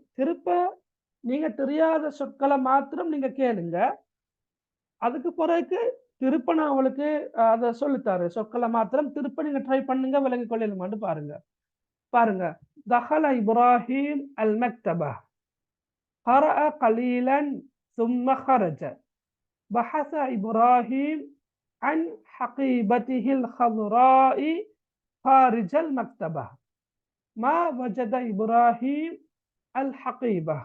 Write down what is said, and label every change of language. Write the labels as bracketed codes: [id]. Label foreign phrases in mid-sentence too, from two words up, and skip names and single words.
[ta] திருப்ப நீங்க தெரியாத சொற்களை மாத்திரம் நீங்க கேளுங்க. அதுக்கு பிறகு திருப்ப நான் உங்களுக்கு அதை சொல்லித்தாரு. சொற்களை மாத்திரம் திருப்ப நீங்க ட்ரை பண்ணுங்க, விளங்கி கொள்ளலுமான்னு பாருங்க. [ar] பாருங்க, دخل إبراهيم المكتبة قرأ قليلا ثم خرج بحث إبراهيم عن حقيبته الخضراء خارج المكتبة. ما وجد إبراهيم الحقيبة.